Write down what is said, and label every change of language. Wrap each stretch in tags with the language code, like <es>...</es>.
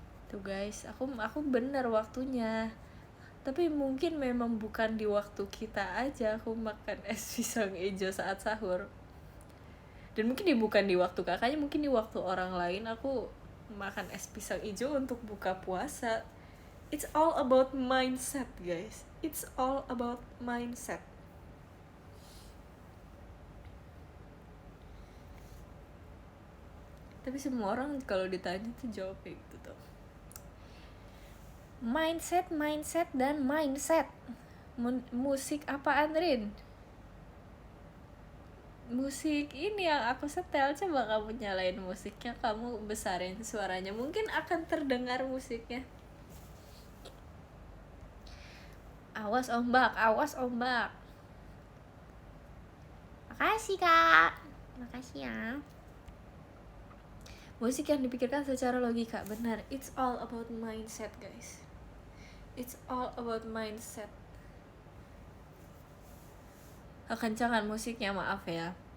<id>Tuh guys, aku bener waktunya. Tapi mungkin memang bukan di waktu kita aja aku makan es pisang hijau saat sahur. Dan mungkin bukan di waktu kakaknya, mungkin di waktu orang lain aku makan es pisang hijau untuk buka puasa.</id> <en>It's all about mindset guys. It's all about mindset.</en> <id>Tapi semua orang kalau ditanya tuh jawab kayak gitu tuh. Mindset dan mindset. Musik apaan Rin? Musik ini yang aku setel. Coba kamu nyalain musiknya, kamu besarin suaranya, mungkin akan terdengar musiknya. Awas ombak. Makasih kak, makasih ya. Musik yang dipikirkan secara logika, benar.</id> <en>It's all about mindset guys. It's all about mindset.</en> <id>Kekencangan musiknya, maaf ya.</id>